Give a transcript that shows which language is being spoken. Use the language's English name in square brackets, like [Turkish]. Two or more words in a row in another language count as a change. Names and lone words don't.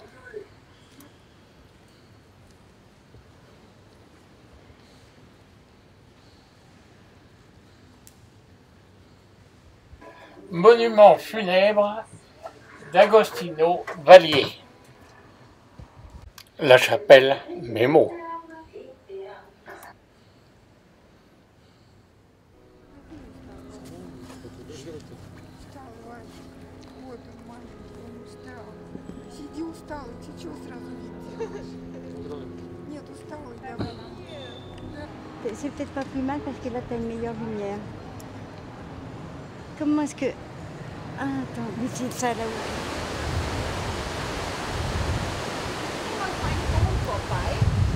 [French] Monument funèbre d'Agostino Vallier. La chapelle Mémo. [Russian] Сиди усталый, ты чего сразу видишь? Нет, усталый, да. [French] C'est peut-être pas plus mal parce que là t'as une meilleure lumière. Comment est-ce que... Ah, attends, mais c'est ça là-haut. [Vietnamese] Không phải,